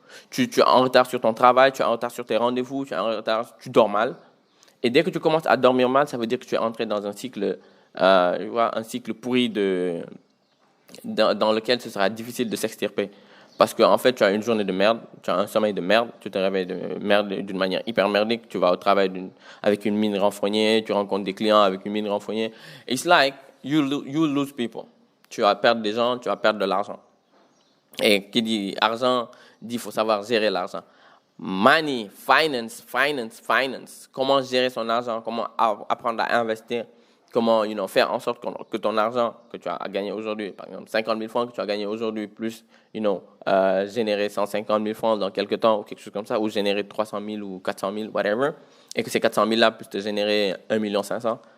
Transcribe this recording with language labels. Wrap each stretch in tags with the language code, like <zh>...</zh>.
<fr>Tu es en retard sur ton travail, tu es en retard sur tes rendez-vous, tu es en retard, tu dors mal. Et dès que tu commences à dormir mal, ça veut dire que tu es entré dans un cycle tu vois, un cycle pourri dans lequel ce sera difficile de s'extirper. Parce qu'en fait, tu as une journée de merde, tu as un sommeil de merde, tu te réveilles de merde d'une manière hyper merdique, tu vas au travail avec une mine renfrognée, tu rencontres des clients avec une mine renfrognée.</fr> <en>It's like you lose people.</en> <fr>Tu vas perdre des gens, tu vas perdre de l'argent. Et qui dit argent, dit il faut savoir gérer l'argent. Money, finance. Comment gérer son argent, comment apprendre à investir, comment faire en sorte que ton argent que tu as gagné aujourd'hui, par exemple 50 000 francs que tu as gagné aujourd'hui, plus générer 150 000 francs dans quelques temps ou quelque chose comme ça, ou générer 300 000 ou 400 000, whatever, et que ces 400 000 là puissent te générer 1 500 000.</fr>